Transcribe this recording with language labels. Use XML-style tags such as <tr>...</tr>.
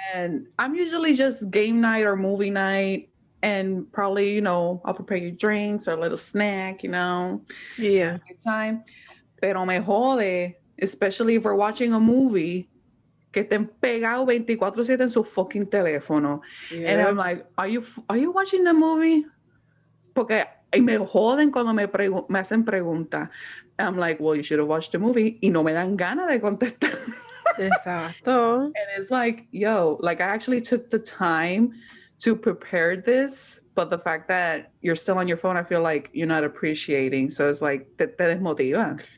<en>And I'm usually just game night or movie night. And probably, I'll prepare you drinks or a little snack, Yeah. good time.</en> <es>Pero me jode,</es> <en>especially if we're watching a movie,</en> <es>que estén pegados 24/7 en su</es> <en>fucking</en> <es>teléfono.</es> <en>And I'm Yeah. like, are you watching the movie?</en> <es>Porque y me joden cuando me hacen preguntas.</es> <en>I'm like, well, you should have watched the movie.</en> <es>Y no me dan ganas de contestar. Exacto.</es> <en>And it's like, yo, like I actually took the time to prepare this, but the fact that you're still on your phone, I feel like you're not appreciating. So it's like,</en> <es>te desmotiva.</es>